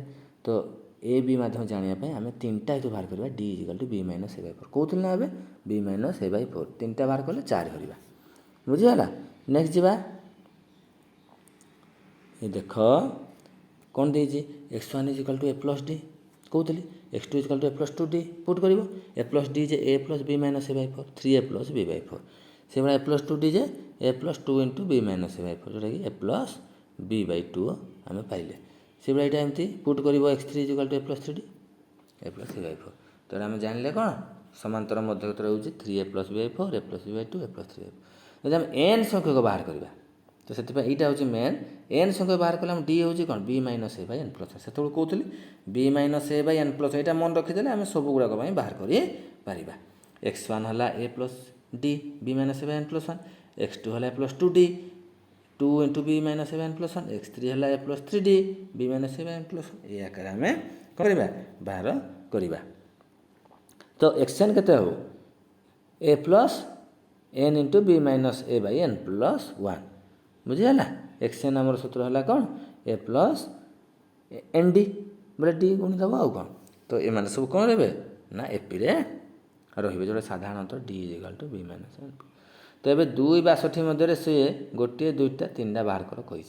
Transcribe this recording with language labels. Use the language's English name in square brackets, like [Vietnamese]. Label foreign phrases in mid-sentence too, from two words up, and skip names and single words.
[Odia] ତ ଏ ବି ମାଧ୍ୟମ ଜାଣିବା ପାଇଁ ଆମେ ତିନିଟା ହେତୁ ବାହାର କରିବା d = b-a/4 କହୁଥିଲେ ନା ଏବେ b-a/4 ତିନିଟା ବାହାର କଲେ 4 ହରିବା। ବୁଝିଗଲା। ନେକ୍ସଟ ଯିବା ଏ ଦେଖ କ'ଣ ଦେଇଛି x1 = a+d କହୁଥିଲି x2 = a+2d ପୁଟ୍ କରିବ a+d ଯେ a+b-a/4 3a+b/4 ସେଇଭଳିଆ a+2d ଯେ a+2 × b-a/4 ଯେଉଁଟାକି a+b/2 ଆମେ ପାଇଲେ। ସେଇଭଳିଆ ଏଇଟା ଏମିତି ପୁଟ୍ କରିବ x3 = a+3d a+3/4। ତେଣୁ ଆମେ ଜାଣିଲେ କ'ଣ ସମାନ୍ତର ମଧ୍ୟଗତ ହେଉଛି 3a+b/4 a+b/2 a+3/4। ଯଦି ଆମେ n ସଂଖ୍ୟକ ବାହାର କରିବା ତ ସେଥିପାଇଁ ଏଇଟା ହେଉଛି ମେନ୍ n ସଂଖ୍ୟକ ବାହାର କଲେ ଆମ d ହେଉଛି କ'ଣ b-a/n+1 ସେତେବେଳେ କହୁଥିଲି b-a/n+1 ଏଇଟା ମନେ ରଖିଦେଲେ ଆମେ ସବୁ ଗୁଡ଼ାକ ପାଇଁ ବାହାର କରିପାରିବା। x1 ହେଲା a+d b-a/n+1 x2 ହେଲା a+2d 2 × b-a/n+1 x3 ହେଲା a+3d b-a/n+1 এই ଆକାରରେ ଆମେ କରିବା ବାହାର କରିବା। ତ xn କେତେ ହେବ a+n × b-a/n+1 ବୁଝିଗଲା। xn ଆମର ସୂତ୍ର ହେଲା କ'ଣ a+nd ବୋଲେ d ଗୁଣିଦେବ ଆଉ କ'ଣ। ତ ଏମାନେ ସବୁ କ'ଣ ରହିବେ ନା ଏପିରେ ରହିବେ ଯେଉଁଟା ସାଧାରଣତଃ d = b-a/n+1। ତ ଏବେ 2 62 ମଧ୍ୟରେ ସେ ଗୋଟିଏ ଦୁଇଟା ତିନିଟା ବାହାର କର କହିଛି।